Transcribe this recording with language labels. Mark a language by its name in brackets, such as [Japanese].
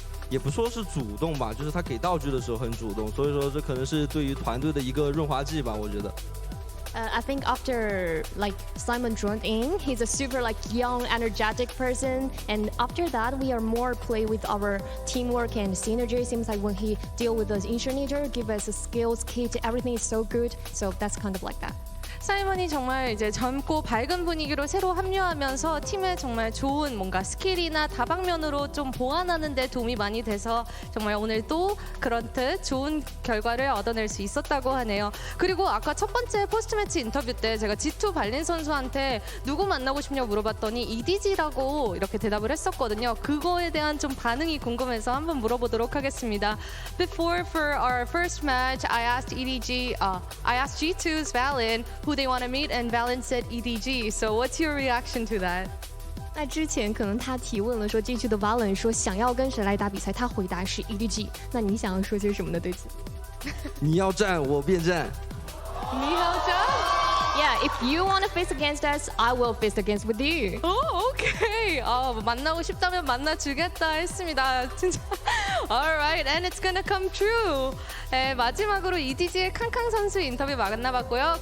[Chinese] 也不说是主动吧，就是他给道具的时候很主动，所以说这可能是对于团队的一个润滑剂吧，我觉得。 [English] I think after Simon joined in, he's a super young, energetic person, and after that we are more play with our teamwork and synergy. It seems like when he deal with the initiator, give us a skills kit, everything is so good. So that's kind of like that. [Korean] 사이먼이 정말 이제 젊고 밝은 분위기로 새로 합류하면서 팀에 정말 좋은 뭔가 스킬이나 다방면으로 좀 보완하는 데 도움이 많이 돼서 정말 오늘 또 그렇듯 좋은 결과를 얻어낼 수 있었다고 하네요. 그리고 아까 첫 번째 포스트 매치 인터뷰 때 제가 G2 발린 선수한테 누구 만나고 싶냐고 물어봤더니 EDG라고 이렇게 대답을 했었거든요. 그거에 대한 좀 반응이 궁금해서 한번 물어보도록 하겠습니다. [English] Before for our first match, I asked G2's Valen who they want to meet, and Valen said EDG. So what's your reaction to that? [Chinese] 那之前可能他提问了说这局的 Valen 说想要跟谁来打比赛，他回答是 EDG。那你想要说些什么呢？对此？你要战我便战。你要战？ [English] Yeah, if you want to face against us, I will face against with you. Oh, okay. [Korean] 만나고 싶다면 만나주겠다 했습니다. 진짜. [English] Alright, and it's gonna come true. [Korean] 마지막으로 EDG의 캉캉 선수 인터뷰 만나봤고요.